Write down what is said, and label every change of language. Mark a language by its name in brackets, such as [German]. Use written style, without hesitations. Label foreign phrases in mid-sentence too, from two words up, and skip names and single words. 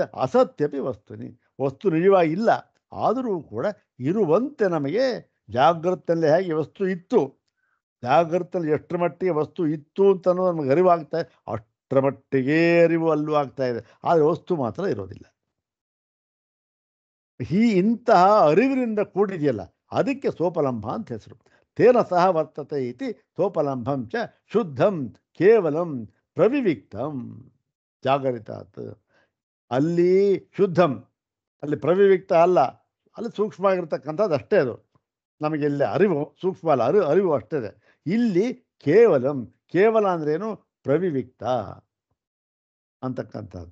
[Sanskrit] ಅಸತ್ಯಪಿ ವಸ್ತುನಿ, [Kannada] ವಸ್ತು ನಿಜವಾಗಿ ಇಲ್ಲ, ಆದರೂ ಕೂಡ ಇರುವಂತೆ ನಮಗೆ ಜಾಗೃತದಲ್ಲಿ ಹೇಗೆ ವಸ್ತು ಇತ್ತು, ಜಾಗೃತದಲ್ಲಿ ಎಷ್ಟರ ಮಟ್ಟಿಗೆ ವಸ್ತು ಇತ್ತು ಅಂತ ನಮಗೆ ಅರಿವಾಗ್ತಾ ಇದೆ, ಅಷ್ಟರ ಮಟ್ಟಿಗೆ ಅರಿವು ಅಲ್ಲೂ ಆಗ್ತಾ ಇದೆ, ಆದರೆ ವಸ್ತು ಮಾತ್ರ ಇರೋದಿಲ್ಲ. ಇಂತಹ ಅರಿವಿನಿಂದ ಕೂಡಿದೆಯಲ್ಲ, ಅದಕ್ಕೆ ಸೋಪಲಂಭ ಅಂತ ಹೆಸರು. [Sanskrit] ತೇನ ಸಹ ವರ್ತತೆ ಇತಿ ಸೋಪಲಂಭಂ ಚ ಶುದ್ಧಂ ಕೇವಲಂ ಪ್ರವಿವಿಕ್ತಂ ಜಾಗರಿತಾತ್. [Kannada] ಅಲ್ಲಿ ಶುದ್ಧಂ, ಅಲ್ಲಿ ಪ್ರವಿವಿಕ್ತ ಅಲ್ಲ, ಅಲ್ಲಿ ಸೂಕ್ಷ್ಮ ಆಗಿರ್ತಕ್ಕಂಥದ್ದು ಅಷ್ಟೇ. ಅದು ನಮಗೆ ಇಲ್ಲಿ ಅರಿವು ಸೂಕ್ಷ್ಮ ಅಲ್ಲ, ಅರಿವು ಅಷ್ಟೇ ಇದೆ. ಇಲ್ಲಿ ಕೇವಲಂ, ಕೇವಲ ಅಂದ್ರೇನು? ಪ್ರವಿವಿಕ್ತ ಅಂತಕ್ಕಂಥದ್ದು.